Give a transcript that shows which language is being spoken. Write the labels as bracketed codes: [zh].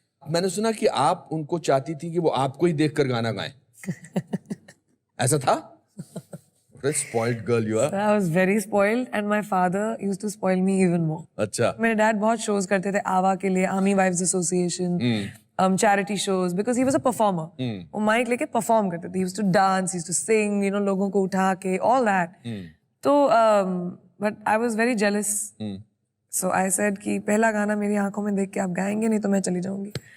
[hi] मैंने सुना कि आप उनको चाहती थी कि वो आपको ही देखकर गाना गाएं। ऐसा था? [en] What a spoiled girl you are. I was very spoiled and my father used to spoil me even more. [hi] अच्छा। मेरे डैड बहुत शोज करते थे आवा के लिए, army wives association, charity shows, [en] Because he was a performer. [hi] वो mic लेके परफॉर्म करते थे, [en] he used to dance, he used to sing, [hi] लोगों को उठा के, all that. [en] तो but I was very jealous. So I said [hi] कि पहला गाना मेरी आंखों में देख के आप गाएंगे, नहीं तो मैं चली जाऊंगी।